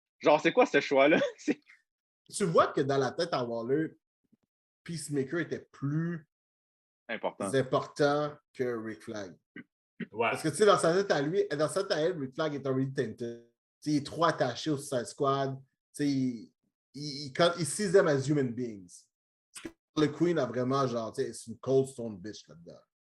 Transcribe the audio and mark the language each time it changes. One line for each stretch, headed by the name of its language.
French: Genre, c'est quoi ce choix-là? Tu vois que dans la tête à Waller, Peacemaker était plus important que Rick Flag. Ouais. Parce que tu sais, dans sa tête à lui, dans sa tête à elle, Rick Flag est already tainted. T'sais, il est trop attaché au Suicide Squad.
English: Il sees them as human beings.
French: Le Queen a vraiment genre, c'est une cold stone bitch là-dedans.